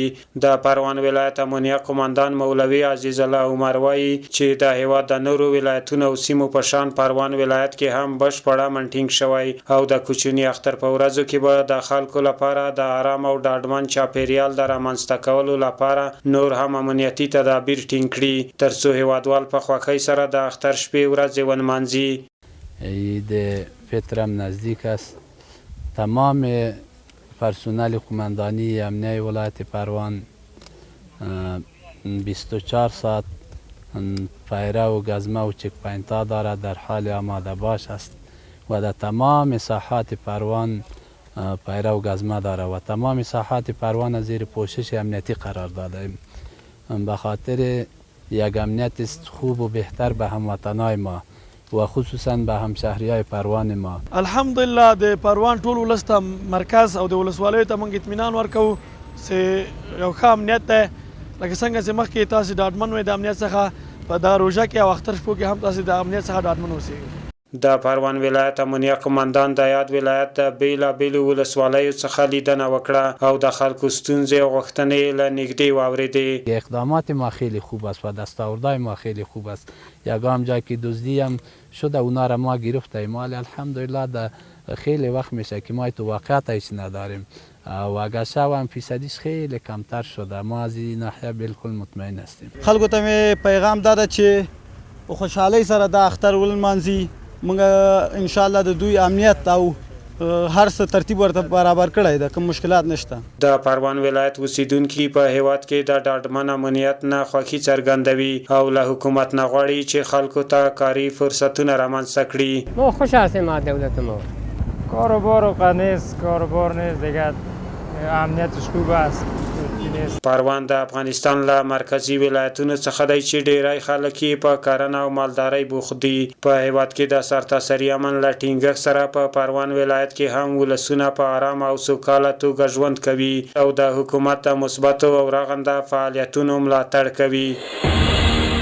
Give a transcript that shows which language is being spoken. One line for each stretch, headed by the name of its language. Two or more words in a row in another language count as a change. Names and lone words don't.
Pashto: د پروان ولایت امنیه قومندان مولوي عزیز الله عمر وایي چې د هیواد د نورو ولایتونو او سیمو په شان پروان ولایت کې هم بشپړه منټینګ شوی او د کوچني اختر په ورځو کې به د خلکو لپاره د آرام او ډاډمن چاپیریال د رامنځته کولو لپاره نور هم امنیتي تدابیر ټینګ کړي ترڅو هیوادوال په خوښۍ سره د اختر شپې ورځې ونمانځي.
Persian: عید فطر هم نزدیک است. تمام پرسنل قماندانی امنیه ولایت پروان 24 ساعت پیره و گزمه و چک پوینت ها دارد، در حال آماده باش است و در تمام ساحات پروان پیره و گزمه دارد و تمام ساحات پروان زیر پوشش امنیتی قرار داده. به خاطر یک امنیت خوب و بهتر به هموطنای ما و خصوصا به همشهریای پروان ما.
Pashto: الحمدلله د پروان ټول ولس ته مرکز او د ولسوالیو ته موږ اطمینان ورکوو چې یو ښه امنیت دی، لکه څنګه چې مخکې تاسې ډاډمن وئ د امنیت څخه، په دا روژه کې او اختر شپو کې هم تاسې د امنیت څخه ډاډمن اوسئ. د پروان ولایت امنیه قومندان د یاد ولایت د بیلابیلو ولسوالیو څخه لیدنه وکړه او د خلکو ستونزې او غوښتنې له نږدې واورېدې.
Persian: اقدامات ما خیلی خوب است و دستاوردهای ما خیلی خوب است. یگام جایی که دزدی هم شده اونا را ما گرفتیم، ولی الحمدلله در خیلی وقت میشه که ما تو واقعیت هیچ نداریم و اگر هم فیصدیش خیلی کمتر شده. ما از این ناحیه بالکل مطمئن هستیم.
Pashto: خلکو ته مې پیغام داده چې په خوشحالۍ سره د اختر ولمانځي. موږ انشاءالله د دوی امنیت او هر څه ترتیب ورته برابر کړی ده، کوم مشکلات نشته. د پروان ولایت اوسیدونکي په هیواد کې د ډاډمن امنیت نه خوښي څرګندوي او له حکومت نه غواړي چې خلکو ته کاري فرصتونه رامنځته کړي.
Persian: ما خوش هستیم از دولت ما. کاروبار نیست، کاروبار نیست دیگه، امنیتش خوب است.
Pashto: پروان د افغانستان له مرکزی ولایتونو څخه دی چې ډیری خلک یې په کرنه او مالدارۍ بوخت دي. په هیواد کې د سرتاسري امن له ټینګښت سره په پروان ولایت کې هم ولسونه په آرام او سوکاله توګه ژوند کوي او د حکومت د مثبتو او رغنده فعالیتونو ملاتړ کوي.